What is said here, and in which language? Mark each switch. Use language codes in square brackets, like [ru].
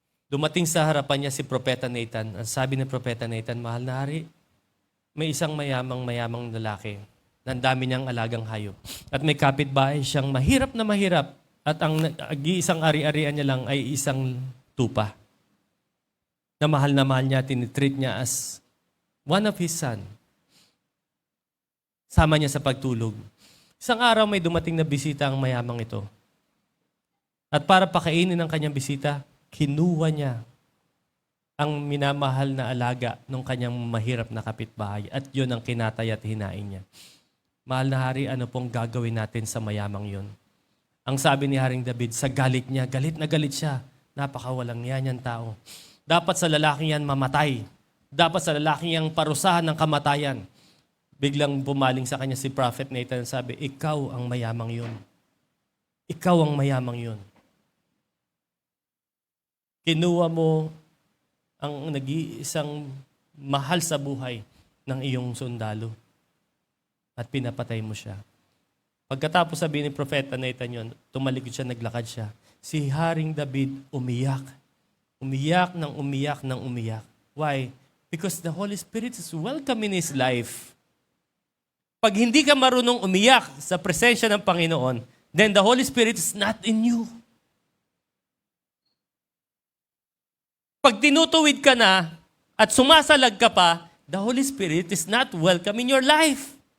[tl] Dumating sa harapan niya si Propeta Nathan. Ang sabi ni Propeta Nathan, mahal na hari, may isang mayamang lalaki na ang dami niyang alagang hayop. At may kapitbahay siyang mahirap na mahirap at ang isang ari-arian niya lang ay isang tupa. Na mahal niya, tinitreat niya [en] as one of his son. [tl] Sama niya sa pagtulog. Isang araw may dumating na bisita ang mayamang ito. At para pakainin ang kanyang bisita, kinuha niya ang minamahal na alaga ng kanyang mahirap na kapitbahay at yun ang kinatay at hinain niya. Mahal na hari, ano pong gagawin natin sa mayamang yun? Ang sabi ni Haring David, sa galit niya, galit na galit siya. Napakawalang yan tao. Dapat sa lalaking yan mamatay. Dapat sa lalaking yang parusahan ng kamatayan. Biglang bumaling sa kanya si Prophet Nathan and sabi, ikaw ang mayamang yun. Ikaw ang mayamang yun. Kinuha mo ang nag-iisang mahal sa buhay ng iyong sundalo at pinapatay mo siya. Pagkatapos sabihin ni Propeta Nathan yun, tumalikod siya, naglakad siya. Si Haring David umiyak. Umiyak ng umiyak ng umiyak. [en] Why? Because the Holy Spirit is welcome in his life. [tl] Pag hindi ka marunong umiyak sa presensya ng Panginoon, [en] then the Holy Spirit is not in you. [tl] Pag tinutuwid ka na at sumasalag ka pa, [en] the Holy Spirit is not welcome in your life.